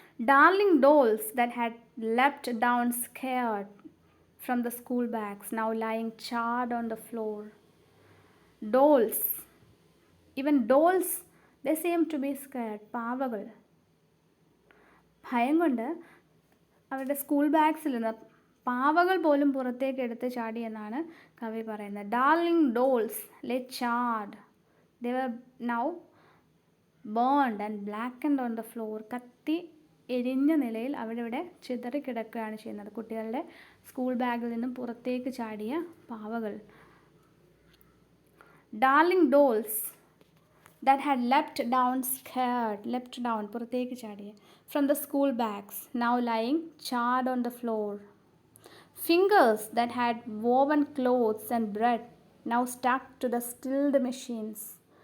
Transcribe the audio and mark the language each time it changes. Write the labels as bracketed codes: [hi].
[en] Darling dolls that had leapt down scared from the school bags, now lying charred on the floor. Dolls, even dolls, they seem to be scared. [ml] പാവകൾ ഭയം കൊണ്ട് അവരുടെ school ബാഗ്സിൽ നിന്ന് പാവകൾ പോലും പുറത്തേക്ക് എടുത്ത് ചാടി എന്നാണ് കവി പറയുന്നത്. [en] Darling dolls lay charred. They were now burned and blackened on the floor. [ml] കത്തി എരിഞ്ഞ നിലയിൽ അവിടെ ഇവിടെ ചിതറിക്കിടക്കുകയാണ് ചെയ്യുന്നത്. കുട്ടികളുടെ സ്കൂൾ ബാഗിൽ നിന്നും പുറത്തേക്ക് ചാടിയ പാവകൾ. [en] darling dolls that had leapt down scared, leapt down, [ml] പുറത്തേക്ക് ചാടിയ, [en] from the school bags, now lying charred on the floor. Fingers that had woven clothes and bread, now stuck to the stilled machines.